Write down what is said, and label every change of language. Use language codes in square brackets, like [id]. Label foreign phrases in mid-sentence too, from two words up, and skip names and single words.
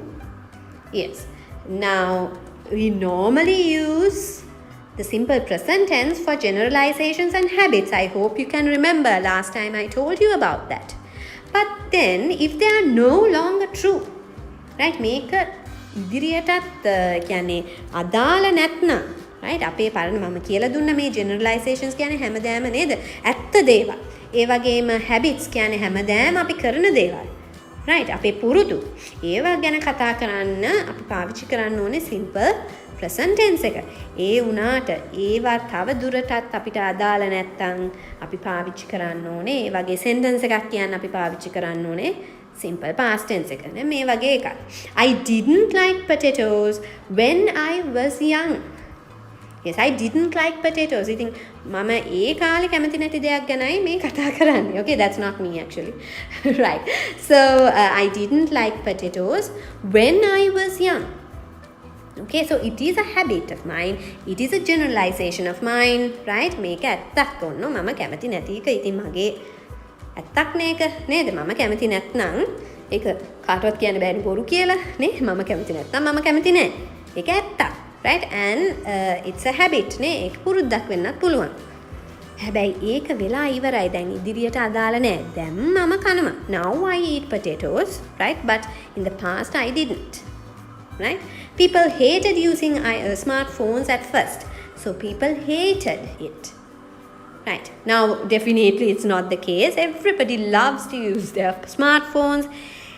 [en] Yes. Now, we normally use the simple present tense for generalizations and habits. I hope you can remember last time I told you about that. But then, if they are no longer true, right? [si] මේක ඉදිරියටත් කියන්නේ අදාළ නැත්නම්, right? අපේ පරණ මම කියලා දුන්න මේ generalizations කියන්නේ හැමදාම නේද? ඇත්ත දේවල්. ඒ වගේම habits කියන්නේ හැමදාම අපි කරන දේවල්. right? අපේ පුරුදු. ඒවා ගැන කතා කරන්න අපි පාවිච්චි කරන්න ඕනේ [en] simple present tense [si] එක. ඒ වුණාට ඒවා තව දුරටත් අපිට අදාළ නැත්නම් අපි පාවිච්චි කරන්න ඕනේ. ඒ වගේ sentence එකක් කියන්න අපි පාවිච්චි කරන්න ඕනේ [en] simple past tense [si] එක. මේ වගේ එකක්. [en] I didn't like potatoes when I was young. Yes, I didn't like potatoes. [si] ඉතින් මම ඒ කාලේ කැමති නැති දෙයක් ගැනයි මේ කතා කරන්නේ. [en] Okay, that's not me actually. Right. So, I didn't like potatoes when I was young. Okay, so it is a habit of mine. It is a generalization of mine, right? [si] මේක ඇත්තක් ඔන්න මම කැමති නැති එක. ඉතින් මගේ ඇත්තක් නේක නේද? මම කැමති නැත්නම් ඒක කාටවත් කියන්න බෑනේ බොරු කියලා නේ? මම කැමති නැත්නම් මම කැමති නෑ. ඒක ඇත්තක්. [en] Right? And it's a habit [si] නේ. ඒක පුරුද්දක් වෙන්නත් පුළුවන්. හැබැයි ඒක වෙලා ඉවරයි. දැන් ඉදිරියට අදාළ නෑ. දැන් මම කනවා. [en] Now I eat potatoes, right? But in the past I didn't. Right? People hated using smartphones at first. So people hated it. Right? Now definitely it's not the case. Everybody loves to use their smartphones.